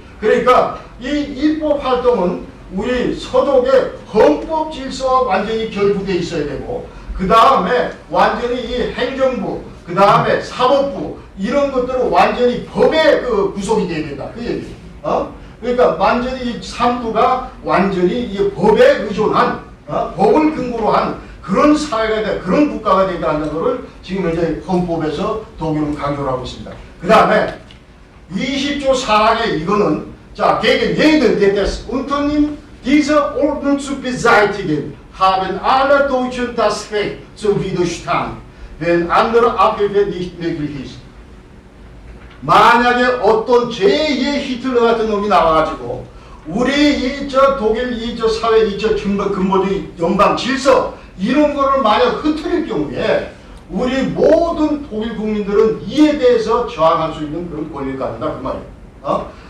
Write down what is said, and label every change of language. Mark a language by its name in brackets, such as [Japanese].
[Korean] 그러니까 이 입법 활동은 우리 서독의 헌법 질서와 완전히 결부되어 있어야 되고 그 다음에 완전히 이 행정부 그 다음에 사법부 이런 것들은 완전히 법에 그 구속이 돼야 된다. 그 얘기예요. 그러니까 완전히 이 3부가 완전히 이 법에 의존한 법을 근거로 한 그런 사회가 되다 그런 국가가 되다는 것을 지금 현재 헌법에서 독일은 강조를 하고 있습니다. 그 다음에 20조 4항에 이거는 자, [German] gegen jeden, der das Unternehmen dieser Ordnung zu beseitigen, haben alle Deutschen das Recht zum Widerstand, wenn andere Abhilfe nicht möglich ist. [Korean] 만약에 어떤 제2의 히틀러 같은 놈이 나와가지고 우리 이 저 독일 이 저 사회 이 저 근본적인 연방 질서 이런 거를 만약 흐트릴 경우에 우리 모든 독일 국민들은 이에 대해서 저항할 수 있는 그런 권리를 갖는다 그 말이에요.